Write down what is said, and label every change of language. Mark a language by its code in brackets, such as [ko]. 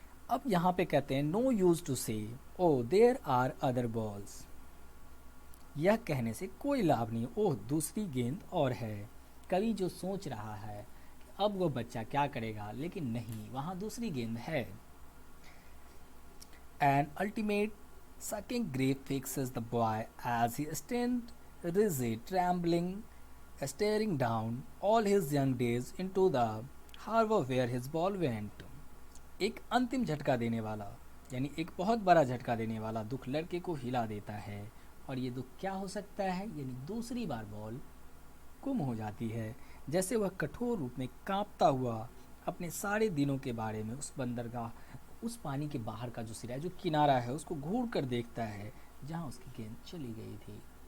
[hi] अब यहाँ पे कहते हैं [en] No use to say oh there are other balls. [hi] यह कहने से कोई लाभ नहीं, ओह दूसरी गेंद और है। कवि जो सोच रहा है कि अब वो बच्चा क्या करेगा, लेकिन नहीं, वहाँ दूसरी गेंद है। [en] An ultimate sucking grip fixes the boy as he stands rigid, trembling, staring down all his young days into the harbor where his ball went. [hi] एक अंतिम झटका देने वाला, यानी एक बहुत बड़ा झटका देने वाला दुख लड़के को हिला देता है। और ये दुख क्या हो सकता है, यानी दूसरी बार बॉल गुम हो जाती है। जैसे वह कठोर रूप में कांपता हुआ अपने सारे दिनों के बारे में उस बंदरगाह, उस पानी के बाहर का जो सिरा, जो किनारा है, उसको घूर कर देखता है जहां उसकी गेंद चली गई थी।